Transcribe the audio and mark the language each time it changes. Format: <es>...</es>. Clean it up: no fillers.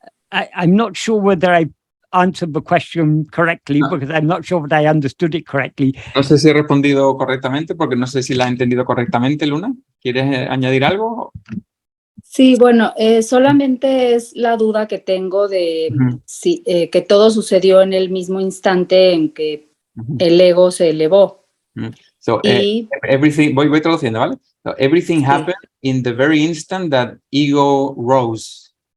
<en>I'm not sure whether I answered the question correctly because I'm not sure that I understood it correctly.</en> <es>No sé si he respondido correctamente porque no sé si la he entendido correctamente, Luna. ¿Quieres añadir algo? Sí, bueno, solamente es la duda que tengo de si, que todo sucedió en el mismo instante en que el ego se elevó.</es> <en>So, everything,</en> <es>voy traduciendo, ¿vale?</es> <en>So, everything happened in the very instant that ego rose.</en>